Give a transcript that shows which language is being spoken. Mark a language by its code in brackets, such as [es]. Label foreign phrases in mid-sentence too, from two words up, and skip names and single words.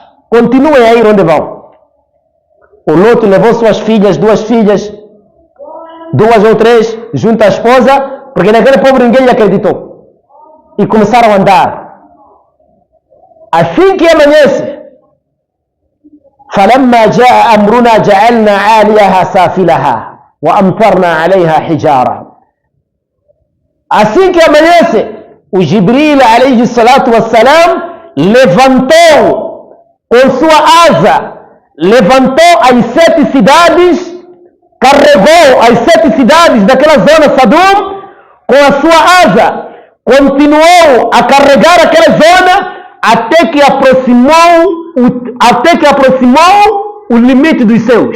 [pt] Continuem a ir onde vão. O Lot levou suas filhas, 2 filhas, 2 ou 3, junto à esposa, porque naquele povo ninguém lhe acreditou. E começaram a andar. Assim que amanhece, [ar] فلما جاء أمرنا جعلنا عاليها سافلها وأمطرنا عليها حجارة. [pt] Assim que amanhece, o Jibril [ar] عليه الصلاة والسلام [pt] levantou com sua asa, levantou as 7 cidades, carregou as 7 cidades daquela zona Sadum com a sua asa, continuou a carregar aquela zona até que aproximou o limite dos céus.